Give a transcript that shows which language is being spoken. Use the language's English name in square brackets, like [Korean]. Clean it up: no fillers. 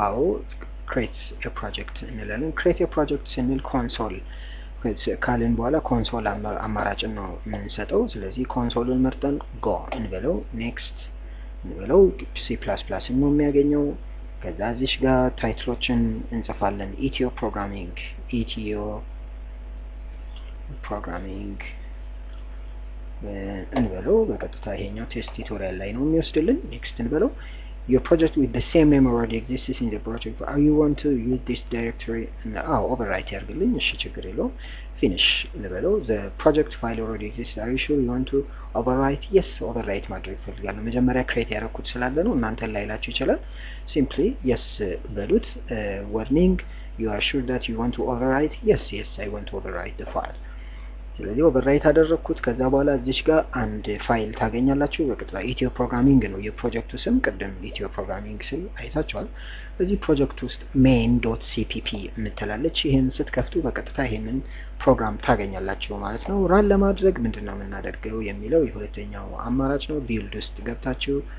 [Amharic] አዎ [English] create a project [Amharic] እንላለን። [English] create a project [Amharic] ስንል ኮንሶል ካልን በኋላ ኮንሶል አማራጭን ነው የምንሰጠው። ስለዚህ ኮንሶሉን መርጠን go እንበለው። ኔክስት እንበለው። C++ ነው የሚያገኘው። ከዛ እዚህ ጋር ታይትሎችን እንጽፋለን። ኢትዮ ፕሮግራሚንግ እንበለው። በቀጥታ ይሄኛው ቴስት ቱቶሪያል ላይ ነው የሚወስድልን። ኔክስት እንበለው። [English] Your project with the same memory already exists in the project. Are you want to use this directory? Overwrite [Amharic] ያርግልኝ። እሺ ችግር የለውም። [English] finish [Amharic] ልበለው። [English] The project file already exists. Are you sure you want to overwrite? Yes, overwrite [Amharic] ማድረግ ፈልጋለሁ። መጀመሪያ ክሬት ያደረኩት ስላለ ነው። እናንተ ላይላችሁ ይችላል። [English] Simply yes [Amharic] በሉት። [English] Warning, you are sure that you want to overwrite? Yes, I want to overwrite the file. [Amharic] ስለዚህ ኦቨርራይት አደረኩት። ከዛ በኋላ እዚህ ጋር አንድ ፋይል ታገኛላችሁ። በቀጥታ ኢትዮ ፕሮግራሚንግ ነው የፕሮጀክቱ ስም። ቅድም ኢትዮ ፕሮግራሚንግ ስም አይታችኋል። እዚህ ፕሮጀክት ውስጥ main.cpp የምትላለች። ይሄን ስትከፍቱ በቀጥታ ይሄንን ፕሮግራም ታገኛላችሁ ማለት ነው። ራን ለማድረግ ምንድነው የምናደርገው የሚለው የሁለተኛው አማራጭ ነው። ቢልድ ውስጥ ገብታችሁ